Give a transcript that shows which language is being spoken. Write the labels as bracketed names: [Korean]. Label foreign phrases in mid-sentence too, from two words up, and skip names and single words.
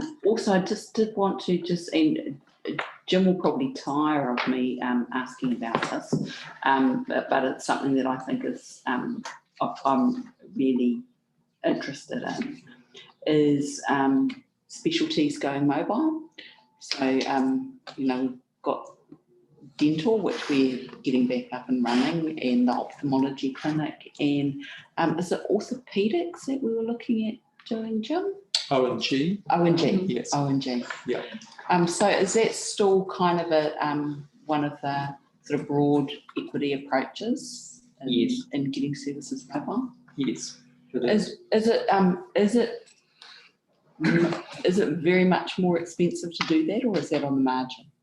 [English] Also, I just did want to and Jim will probably tire of me asking about this, but it's something that I think is I'm really interested in, is specialties going mobile. So, you know, we've got dental, which we're getting back up and running, and the ophthalmology clinic, and is it orthopedics that we were looking at doing, Jim? O&G. O&G. Yes. O&G. Yeah. So is that still kind of a one of the sort of broad equity approaches in getting services mobile? Yes. Is it very much more expensive to do that, or is that on the margin?